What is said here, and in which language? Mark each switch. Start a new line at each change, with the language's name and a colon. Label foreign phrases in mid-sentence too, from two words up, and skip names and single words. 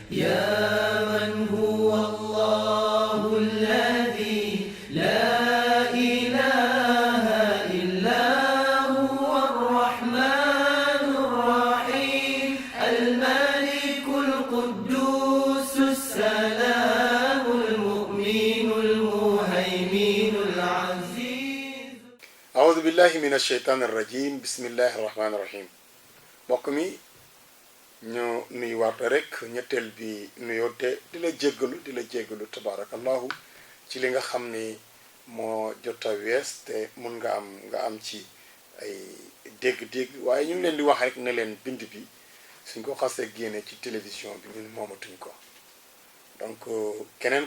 Arabic: يا من هو الله الذي لا إله إلا هو الرحمن الرحيم الملك القدوس السلام المؤمن المهيمن العزيز. أعوذ بالله من الشيطان الرجيم بسم الله الرحمن الرحيم.
Wolof: mbokk mi ñu nuyuwaat rek ñetteel bi nuyoo te di la jéggalu tabaarakallahu ci li nga xam ni moo jot a wees te mun nga am ci ay dégg-dégg waaye ñu ngi leen di wax rek ne leen bind bi suñ ko xasee génne ci télévision bi ñun moomatuñ ko donc keneen